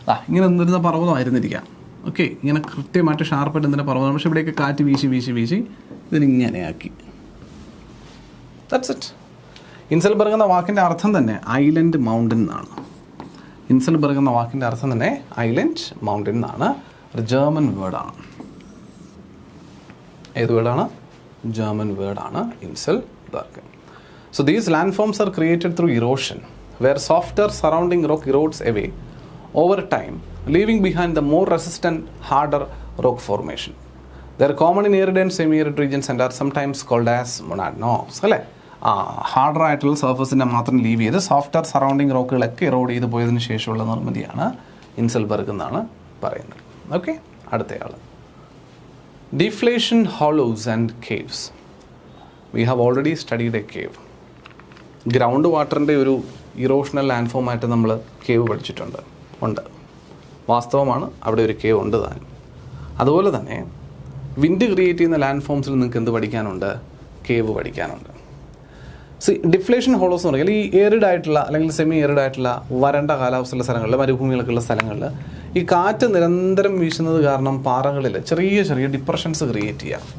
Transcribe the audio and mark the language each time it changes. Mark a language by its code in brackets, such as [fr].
[ml] ഇങ്ങനെ നിന്നിരുന്ന പർവ്വതമായിരുന്നിരിക്കാം. ഓക്കെ, ഇങ്ങനെ കൃത്യമായിട്ട് ഷാർപ്പായിട്ട് നിന്നിരുന്ന പർവ്വതം. പക്ഷേ ഇവിടെയൊക്കെ കാറ്റ് വീശി ഇതിനിങ്ങനെയാക്കി. That's it. ഇൻസെൽബർഗ് എന്ന വാക്കിൻ്റെ അർത്ഥം തന്നെ ഐലൻഡ് മൗണ്ടൻ എന്നാണ്. ഇൻസെൽബർഗ് എന്ന വാക്കിൻ്റെ അർത്ഥം തന്നെ ഐലൻഡ് മൗണ്ടൻ എന്നാണ്. ഒരു ജർമ്മൻ വേർഡാണ്. ഏത് വേർഡാണ്? ജർമ്മൻ വേർഡാണ് inselberg. [en] So these landforms are created through erosion where softer surrounding rock erodes away over time, leaving behind the more resistant, harder rock formation. They are common in arid and semi-arid regions and are sometimes called as monadnocks. [ml] അല്ലേ, harder ആയിട്ടുള്ള സർഫസിനെ മാത്രം leave ചെയ്ത് softer surrounding റോക്കുകളൊക്കെ erode ചെയ്ത് പോയതിന് ശേഷമുള്ള നിർമ്മിതിയാണ് ഇൻസൽബർഗ് എന്നാണ് പറയുന്നത്. Okay, അടുത്തയാൾ [en] deflation hollows and caves. We have already studied a cave. [ml] Ground വാട്ടറിൻ്റെ ഒരു ഇറോഷണൽ ലാൻഡ് ഫോമായിട്ട് നമ്മൾ കേവ് ഉണ്ട്. വാസ്തവമാണ്, അവിടെ ഒരു കേവ് ഉണ്ട് താനും. അതുപോലെ തന്നെ വിൻഡ് ക്രിയേറ്റ് ചെയ്യുന്ന ലാൻഡ് ഫോംസിൽ നിങ്ങൾക്ക് എന്ത് പഠിക്കാനുണ്ട്? കേവ് പഠിക്കാനുണ്ട്. ഡിഫ്ലേഷൻ ഹോളോസ് എന്ന് പറഞ്ഞാൽ ഈ ഏറിഡ് ആയിട്ടുള്ള അല്ലെങ്കിൽ സെമി ഏറിഡ് ആയിട്ടുള്ള വരണ്ട കാലാവസ്ഥയുള്ള സ്ഥലങ്ങളിൽ, മരുഭൂമികളൊക്കെ ഉള്ള സ്ഥലങ്ങളിൽ ഈ കാറ്റ് നിരന്തരം വീശുന്നത് കാരണം പാറകളിൽ ചെറിയ ചെറിയ ഡിപ്രഷൻസ് ക്രിയേറ്റ് ചെയ്യാം.